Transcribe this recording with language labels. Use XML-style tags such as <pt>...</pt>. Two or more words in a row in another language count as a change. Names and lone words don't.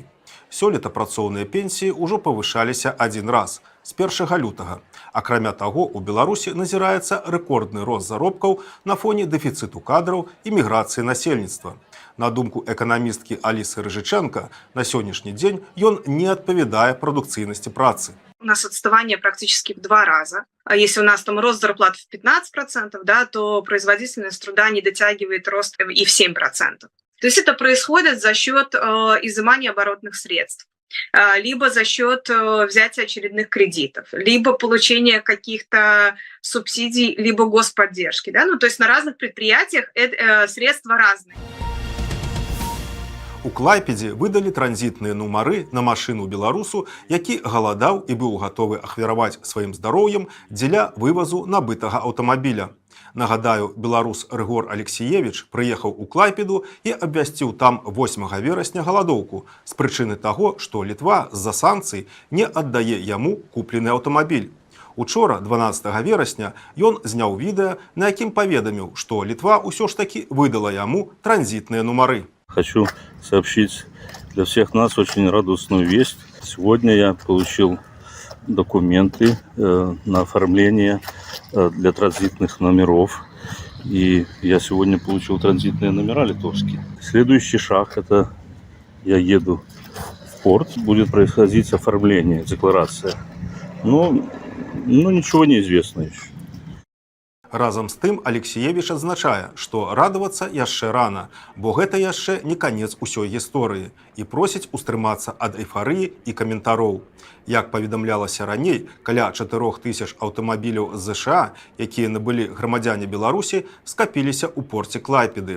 <be>Сёлета працоўныя пенсіі ўжо павышаліся адзін раз, з 1 лютага. Акрамя таго, у Беларусі назіраецца рэкордны рост заробкаў на фоне дэфіцыту кадраў і міграцыі насельніцтва. На думку эканамісткі Алісы Рыжыченко, на сённяшні дзень ён не адпавядае прадукцыйнасці працы.</be> <ru>У нас отставание практически в 2 раза. А если у нас там рост зарплат в 15%, да, то производительность труда не дотягивает рост и в 7%. То есть это происходит за счет изымания оборотных средств, либо за счет взятия очередных кредитов, либо получения каких-то субсидий, либо господдержки. Да? Ну, то есть на разных предприятиях средства разные.</ru> <be>У Клайпедзе выдалі транзітныя нумары на машыну беларусу, які галадаў і быў гатовы ахвяраваць сваім здароўем дзеля вывазу набытага аўтамабіля. Нагадаю, беларус Рыгор Алексіевіч прыехаў у Клайпеду і абвясціў там 8 верасня галадоўку з прычыны таго, што Літва з-за санкцый не аддае яму куплены аўтамабіль. Учора, 12 верасня, ён зняў відэа, на якім паведаміў, што Літва ўсё ж такі выдала яму транзітныя нумары.</be> <ru>Хочу сообщить для всех нас очень радостную весть. Сегодня я получил документы на оформление для транзитных номеров. И я сегодня получил транзитные номера литовские. Следующий шаг – это я еду в порт. Будет происходить оформление, декларация. Но ничего не известно еще.</ru> <be>Разам з тым Алексіевіч адзначае, што радавацца яшчэ рана, бо гэта яшчэ не канец усёй гісторыі і просіць устрымацца ад эйфарыі і каментароў. Як паведамлялася раней, каля 4000 аўтамабіляў з ЗША, якія набылі грамадзяне Беларусі, скапіліся ў порце Клайпеды.</be>